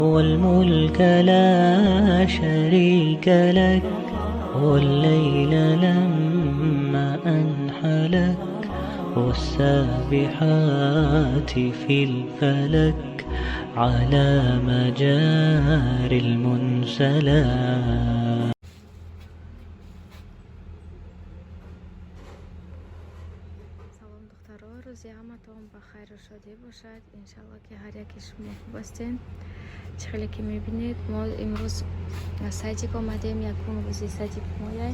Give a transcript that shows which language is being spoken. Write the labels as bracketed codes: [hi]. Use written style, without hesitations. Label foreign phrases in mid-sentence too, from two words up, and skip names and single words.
[ar] والملك لا شريك لك والليل لما أنحلك والسابحات في الفلك على مجاري المنسلات. [tg] Салом духтаро, рӯзи ҳаматон ба хайру шодӣ бошад. Иншалло ки ҳар яки шумо хуб ҳастед. чӣ хеле ки мебинед, мо имрӯз садик омадем, якум рӯзи садик мояй.